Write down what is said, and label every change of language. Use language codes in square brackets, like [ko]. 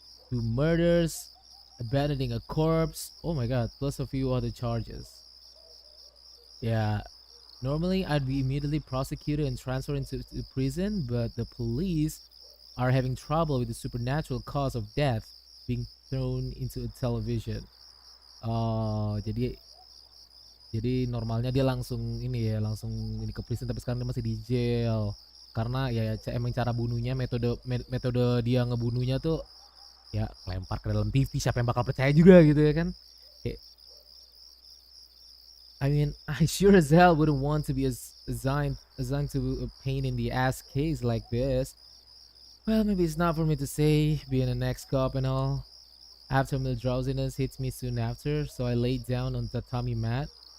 [en] 2 murders, abandoning a corpse, oh my god, plus a few other charges. Yeah, normally I'd be immediately prosecuted and transferred into prison, but the police are having trouble with the supernatural cause of death being thrown into a television. [id] Oh, jadi normalnya dia langsung ini ya, langsung ini ke prison, tapi sekarang dia masih di jail. Karena ya emang cara bunuhnya, metode dia ngebunuhnya tuh ya lempar ke dalam TV, siapa yang bakal percaya juga gitu ya kan. [en] Kayak, I mean, I sure as hell wouldn't want to be assigned to a pain in the ass case like this. Well, maybe it's not for me to say, being an ex-cop and all. Aftermill drowsiness hits me soon after, so I laid down on the tatami mat.